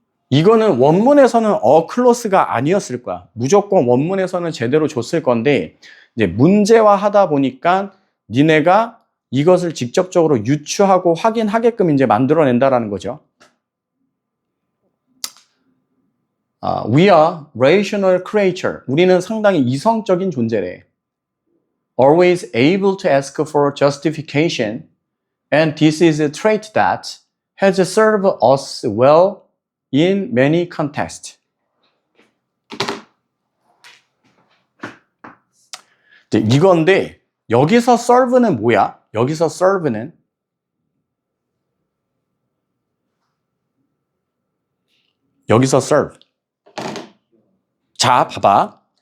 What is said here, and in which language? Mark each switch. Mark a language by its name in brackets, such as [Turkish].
[Korean] 이거는 원문에서는 close가 아니었을 거야. 무조건 원문에서는 제대로 줬을 건데 이제 문제화하다 보니까 니네가 이것을 직접적으로 유추하고 확인하게끔 이제 만들어낸다라는 거죠. [English] We are rational creature. [Korean] 우리는 상당히 이성적인 존재래. [English] Always able to ask for justification, and this is a trait that has served us well in many contexts. [Korean] 이건데 여기서 serve는 뭐야? 여기서 serve는 여기서 serve. 자, 봐봐.